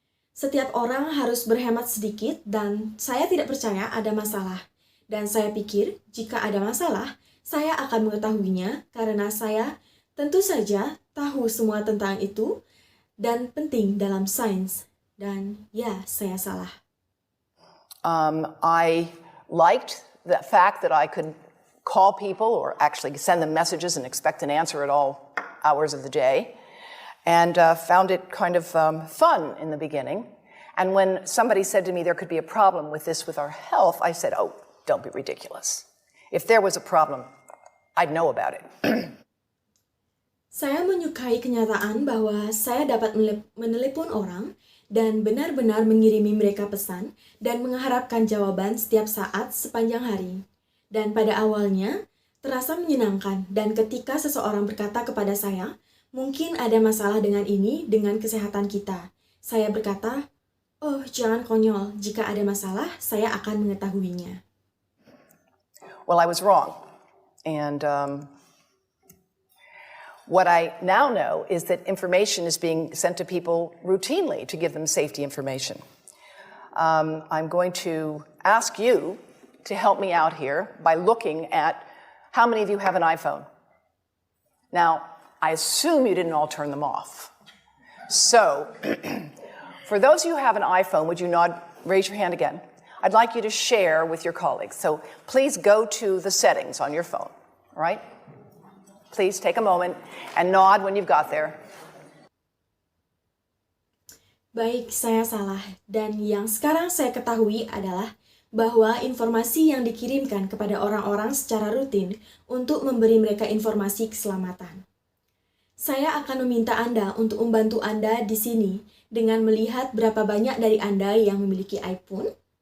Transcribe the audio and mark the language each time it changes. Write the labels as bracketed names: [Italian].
[Indonesian] Setiap orang harus berhemat sedikit dan saya tidak percaya ada masalah. Dan saya pikir jika ada masalah, saya akan mengetahuinya karena saya tentu saja tahu semua tentang itu dan penting dalam sains. Dan ya, saya salah. [English] I liked the fact that I could call people or actually send them messages and expect an answer at all hours of the day, and found it kind of fun in the beginning. And when somebody said to me there could be a problem with this with our health, I said, oh, don't be ridiculous. If there was a problem, I'd know about it. [Indonesian] Saya menyukai kenyataan bahwa saya dapat menelepon orang dan benar-benar mengirimi mereka pesan dan mengharapkan jawaban setiap saat sepanjang hari. Dan pada awalnya, terasa menyenangkan dan ketika seseorang berkata kepada saya, mungkin ada masalah dengan ini, dengan kesehatan kita. Saya berkata, oh jangan konyol, jika ada masalah, saya akan mengetahuinya. [English] Well, I was wrong. And what I now know is that information is being sent to people routinely to give them safety information. I'm going to ask you to help me out here by looking at how many of you have an iPhone. Now, I assume you didn't all turn them off. So, for those of you who have an iPhone, would you raise your hand again? I'd like you to share with your colleagues. So please go to the settings on your phone, all right? Please take a moment and nod when you've got there. [Indonesian] Baik, saya salah. Dan yang sekarang saya ketahui adalah bahwa informasi yang dikirimkan kepada orang-orang secara rutin untuk memberi mereka informasi keselamatan. Saya akan meminta Anda untuk membantu Anda di sini dengan melihat berapa banyak dari Anda yang memiliki iPhone.